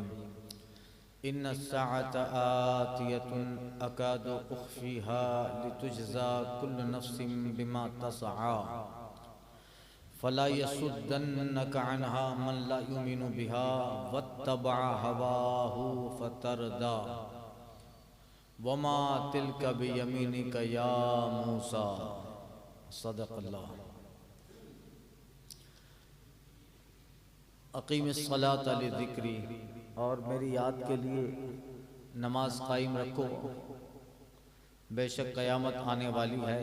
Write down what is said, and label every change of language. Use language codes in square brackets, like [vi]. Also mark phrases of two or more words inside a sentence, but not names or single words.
[ar] إِنَّ السَّاعَةَ آتِيَةٌ أَكَادُ أُخْفِيهَا لِتُجْزَىٰ كُلُّ نَفْسٍ بِمَا تَسْعَىٰ فَلَا يَصُدَّنَّكَ عَنْهَا مَنْ لَا يُؤْمِنُ بِهَا وَاتَّبَعَ هَوَاهُ فَتَرْدَىٰ وَمَا تِلْكَ بِيَمِينِكَ يَا مُوسَىٰ. صدق الله. أَقِمِ الصَّلَاةَ لِذِكْرِي, [hi] और मेरी याद के लिए नमाज कायम रखो, बेशक क़यामत आने वाली है।